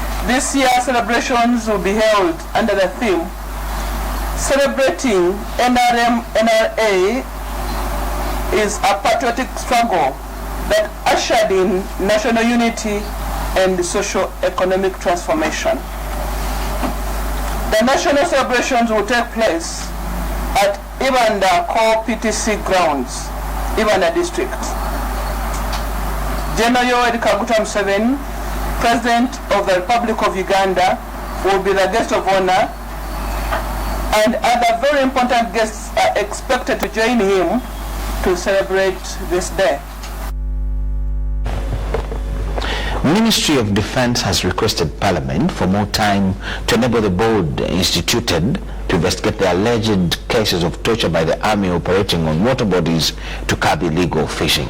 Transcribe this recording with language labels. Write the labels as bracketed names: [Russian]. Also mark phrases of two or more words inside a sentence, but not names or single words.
[English] This year's celebrations will be held under the theme Celebrating NRA is a patriotic struggle that ushered in national unity and socio-economic transformation. The national celebrations will take place at Ibanda Core PTC grounds, Ibanda district. General Yoweri Kaguta Museveni, President of the Republic of Uganda, will be the guest of honor, and other very important guests are expected to join him to celebrate this day. Ministry of Defense has requested Parliament for more time to enable the board instituted to investigate the alleged cases of torture by the army operating on water bodies to curb illegal fishing.